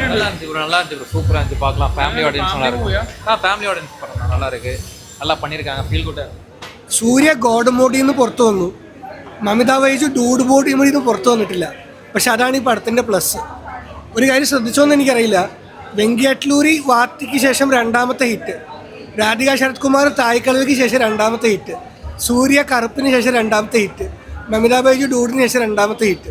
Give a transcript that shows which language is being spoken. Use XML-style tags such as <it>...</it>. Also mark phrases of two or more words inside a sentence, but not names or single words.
<ta>நல்லா இருந்துச்சு ப்ரோ, சூப்பராக இருந்துச்சு, பார்க்கலாம்.</ta> <en>family audience</en> <ta>நல்லா இருக்கு.</ta> <en>family audience</en> <ta>படம் நல்லா இருக்கு, நல்லா பண்ணியிருக்காங்க,</ta> <en>feel good.</en> <ml>സൂര്യ ഗോഡ് മോഡിൽ നിന്ന് പുറത്തു വന്നു, മമിത ബൈജു ഡൂഡ് ബോഡിയിൽ നിന്ന് പുറത്തു വന്നിട്ടില്ല. പക്ഷെ അതാണ് ഈ പടത്തിൻ്റെ പ്ലസ്. ഒരു കാര്യം ശ്രദ്ധിച്ചോന്ന് എനിക്കറിയില്ല, വെങ്കിയട്ലൂരി വാത്തിക്ക് ശേഷം രണ്ടാമത്തെ ഹിറ്റ്, രാധിക ശരത് കുമാർ തായ്ക്കളവിക്ക് ശേഷം രണ്ടാമത്തെ ഹിറ്റ്, സൂര്യ കറുപ്പിന് ശേഷം രണ്ടാമത്തെ ഹിറ്റ്, മമിത ബൈജു ഡൂഡിന് ശേഷം രണ്ടാമത്തെ ഹിറ്റ്.</ml>